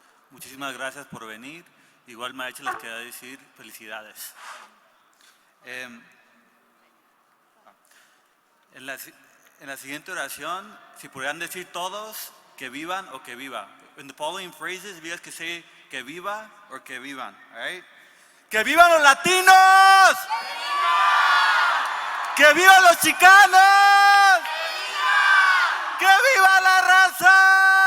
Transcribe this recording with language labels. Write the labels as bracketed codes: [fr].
[es] Muchísimas gracias por venir. Igual mariachi les queda decir felicidades. En la siguiente oración, si pudieran decir todos que vivan o que viva. [en] In the following phrases, if you guys could say [es] que viva [en] or [es] que vivan, [en] all right? [es] ¡Que vivan los latinos! ¡Que vivan los chicanos! ¡Que viva la raza!